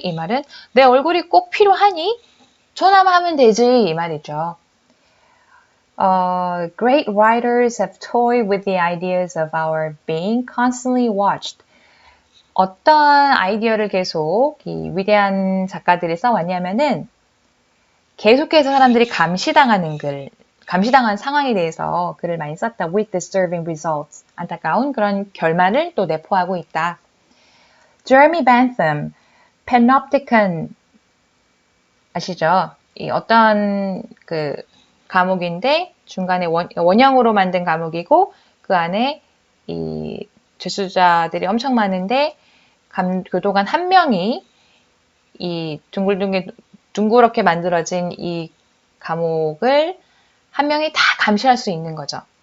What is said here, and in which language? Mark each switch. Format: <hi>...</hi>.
<ko>이 말은 내 얼굴이 꼭 필요하니? 전화만 하면 되지 이 말이죠.</ko> <en>Great writers have toyed with the ideas of our being constantly watched.</en> <ko>어떤 아이디어를 계속 이 위대한 작가들이 써왔냐면은 계속해서 사람들이 감시당한 상황에 대해서 글을 많이 썼다.</ko> <en>With disturbing results.</en> <ko>안타까운 그런 결말을 또 내포하고 있다. Jeremy Bentham, Panopticon 아시죠? 이 어떤 과목인데 중간에 원형으로 만든 과목이고 그 안에 이 재수자들이 엄청 많은데 교도관 한 명이 이 둥그렇게 만들어진 이 과목을 한 명이 다 감시할 수 있는 거죠.</ko>